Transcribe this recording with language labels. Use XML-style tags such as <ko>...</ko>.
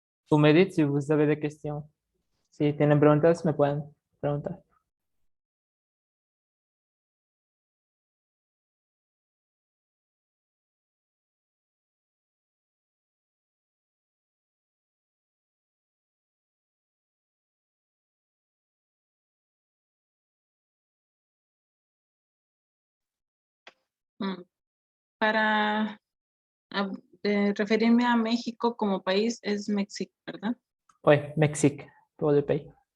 <fr>Vous me dites si vous avez des questions.</fr> <es>Si tienen preguntas, me pueden preguntar. Para referirme a México como país es México, ¿verdad?</es> <fr>Oui, Mexique, pour le pays.</fr>